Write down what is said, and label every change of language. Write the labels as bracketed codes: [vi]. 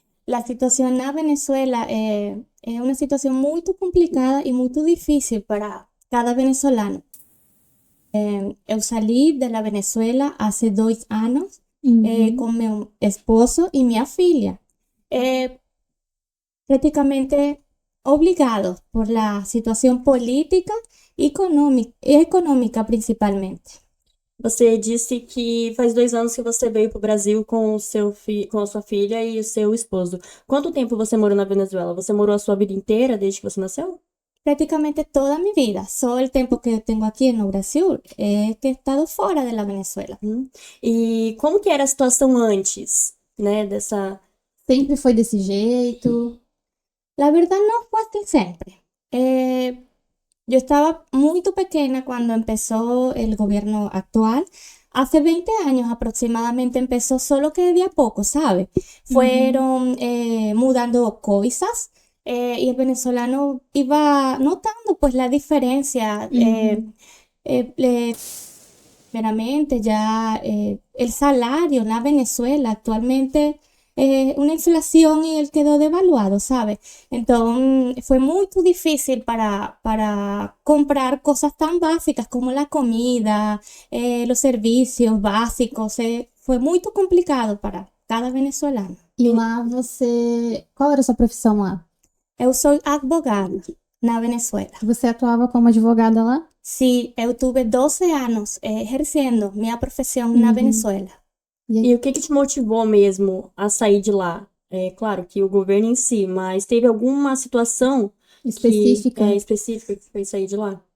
[pt] A situação na Venezuela é uma situação muito complicada e muito difícil para cada venezolano. Eu saí da Venezuela há 2 anos com meu esposo e minha filha. [es] Prácticamente obligados por la situación política y económica principalmente. [pt] Você disse que faz 2 anos que você veio para o Brasil com com a sua filha e o seu esposo. Quanto tempo você morou na Venezuela? Você morou a sua vida inteira desde que você nasceu? [es] Prácticamente toda mi vida, solo el tiempo que yo tengo aquí en el Brasil, es que he estado fuera de la Venezuela. [pt] E como que era a situação antes, né, dessa... Sempre foi desse jeito. [es] La verdad no fue así siempre. Yo estaba muy pequeña cuando empezó el gobierno actual. Hace 20 años aproximadamente empezó, solo que de a poco, ¿sabe? Fueron mudando cosas y el venezolano iba notando pues la diferencia. Primeramente ya el salario en la Venezuela actualmente una inflación y él quedó devaluado, ¿sabes? Entonces fue muy difícil para comprar cosas tan básicas como la comida, los servicios básicos. Fue muy complicado para cada venezolano. [pt] E lá você. Qual era a sua profissão lá? Eu sou advogada na Venezuela. Você atuava como advogada lá? Sí, eu tuve 12 anos exercendo minha profissão na Venezuela. E o que te motivou mesmo a sair de lá? É claro que o governo em si, mas teve alguma situação específica que fez sair de lá?